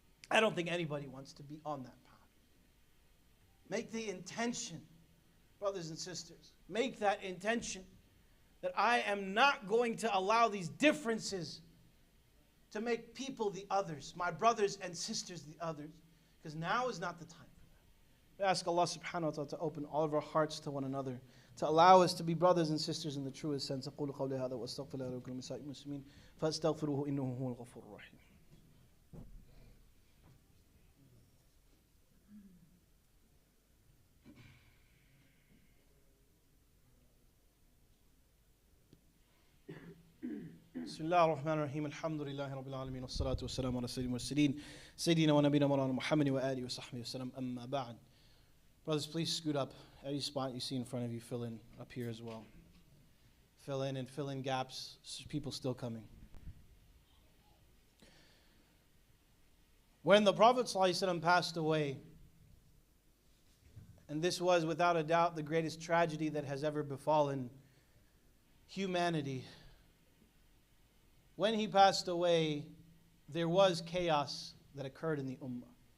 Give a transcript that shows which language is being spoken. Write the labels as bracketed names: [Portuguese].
[English] I don't think anybody wants to be on that path. Make the intention, brothers and sisters, make that intention that I am not going to allow these differences to make people the others, my brothers and sisters the others, because now is not the time for that. We ask Allah subhanahu wa ta'ala to open all of our hearts to one another, to allow us to be brothers and sisters in the truest sense. [Arabic] أقول قولي هذا وأستغفر الله لكم ولسائر المسلمين فاستغفروه إنه هو الغفور الرحيم. بسم الله الرحمن الرحيم الحمد لله رب العالمين والصلاة والسلام على سيد المرسلين سيدنا ونبينا مولانا محمد وآله وصحبه وسلم أما بعد. [English] Brothers, please scoot up. Any spot you see in front of you, fill in up here as well. Fill in and fill in gaps. People still coming. When the Prophet ﷺ passed away, and this was without a doubt the greatest tragedy that has ever befallen humanity, when he passed away, there was chaos that occurred in the ummah.